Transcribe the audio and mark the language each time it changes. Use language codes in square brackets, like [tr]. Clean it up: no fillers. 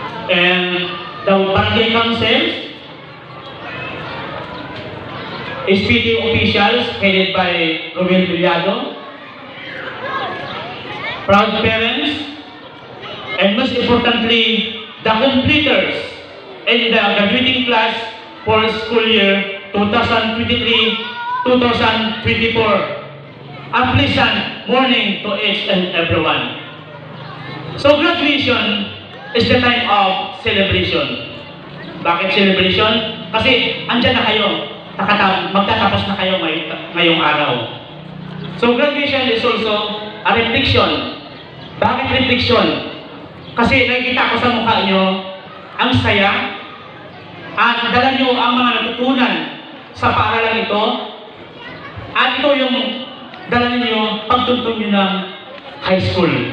[en] And the barangay councils, SPD officials headed by Romel Villado, proud parents, and most importantly, the completers and the graduating class for school year 2023-2024. A pleasant morning to each and everyone. So graduation is the time of celebration. [tl] Bakit celebration? Kasi andyan na kayo. Magtatapos na kayo ngayong araw. [en] So graduation is also a reflection. [tl] Bakit reflection? Kasi nakikita ko sa mukha nyo ang saya at dala nyo ang mga natutunan sa paaralan ito at ito yung dala nyo pagtuntun nyo ng high school.